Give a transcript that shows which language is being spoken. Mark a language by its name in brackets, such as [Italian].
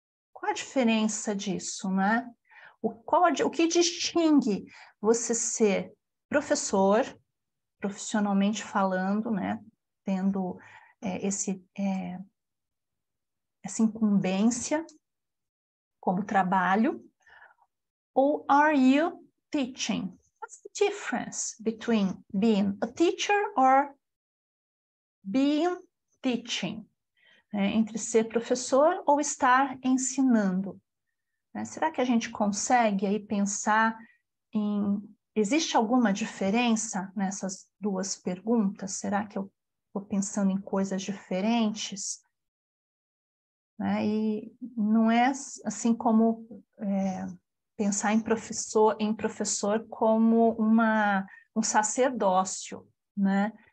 [Portuguese] Qual a diferença disso, né? O que distingue você ser professor, profissionalmente falando, né? Tendo essa incumbência como trabalho, ou [English] are you teaching? What's the difference between being a teacher or being teaching? [Portuguese] Entre ser professor ou estar ensinando. Será que a gente consegue aí pensar em... Existe alguma diferença nessas duas perguntas? Será que eu estou pensando em coisas diferentes? E não é assim como pensar em professor como um sacerdócio, né?